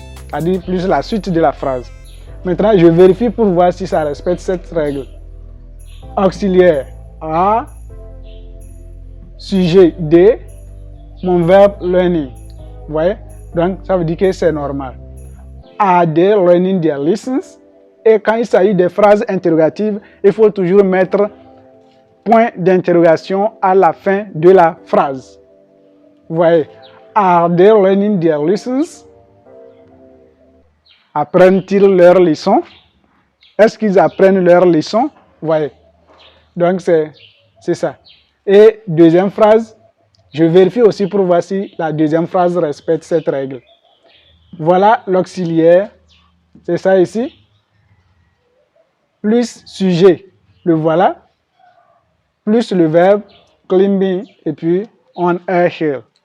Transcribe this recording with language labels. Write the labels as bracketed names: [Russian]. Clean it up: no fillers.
[French] C'est-à-dire plus la suite de la phrase. Maintenant, je vérifie pour voir si ça respecte cette règle. Auxiliaire A, sujet D, mon verbe learning. Vous voyez? Donc, ça veut dire que c'est normal. [English] Are they learning their lessons? [French] Et quand il s'agit des phrases interrogatives, il faut toujours mettre point d'interrogation à la fin de la phrase. Vous voyez? [English] Are they learning their lessons? [French] Apprennent-ils leurs leçons? Est-ce qu'ils apprennent leurs leçons? Vous voyez? Donc, c'est ça. Et deuxième phrase, je vérifie aussi pour voir si la deuxième phrase respecte cette règle. Voilà l'auxiliaire, c'est ça ici, plus sujet, le voilà, plus le verbe climbing et puis [English] on a hill.